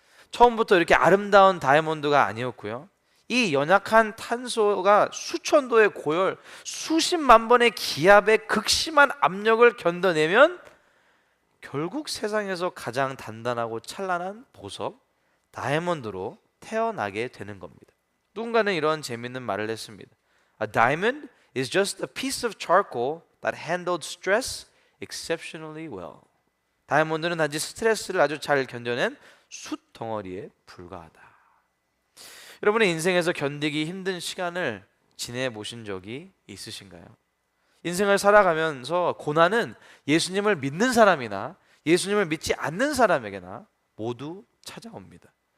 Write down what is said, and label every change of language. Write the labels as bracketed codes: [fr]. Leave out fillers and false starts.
[ko] 처음부터 이렇게 아름다운 다이아몬드가 아니었고요, 이 연약한 탄소가 수천 도의 고열, 수십만 번의 기압의 극심한 압력을 견뎌내면 결국 세상에서 가장 단단하고 찬란한 보석, 다이아몬드로 태어나게 되는 겁니다. 누군가는 이런 재밌는 말을 했습니다. [en] A diamond is just a piece of charcoal that handled stress exceptionally well. [ko] 다이아몬드는 단지 스트레스를 아주 잘 견뎌낸 숯 덩어리에 불과하다. 여러분의 인생에서 견디기 힘든 시간을 지내보신 적이 있으신가요? 인생을 살아가면서 고난은 예수님을 믿는 사람이나 예수님을 믿지 않는 사람에게나 모두 찾아옵니다.